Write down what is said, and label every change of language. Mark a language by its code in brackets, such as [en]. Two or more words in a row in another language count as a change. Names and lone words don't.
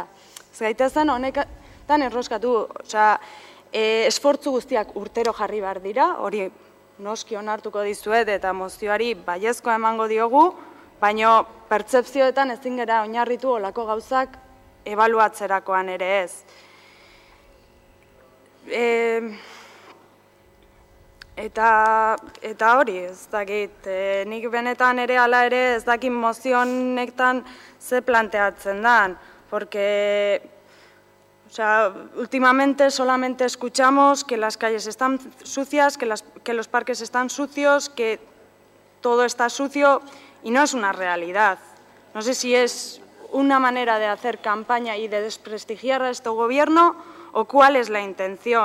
[eu] Ez gaitezen honetan erroskatu, esfortzu guztiak urtero jarri behar dira, hori noski onartuko dizuet eta mozioari baiezkoa emango diogu, baina pertzepzioetan ezin gara oinarritu olako gauzak ebaluatzerakoan ere ez. Eta hori, ez dakit, nik benetan ere ala ere ez dakit mozionetan ze planteatzen dan, [es] porque últimamente solamente escuchamos que las calles están sucias, que los parques están sucios, que todo está sucio y no es una realidad. No sé si es una manera de hacer campaña y de desprestigiar a este gobierno o cuál es la intención.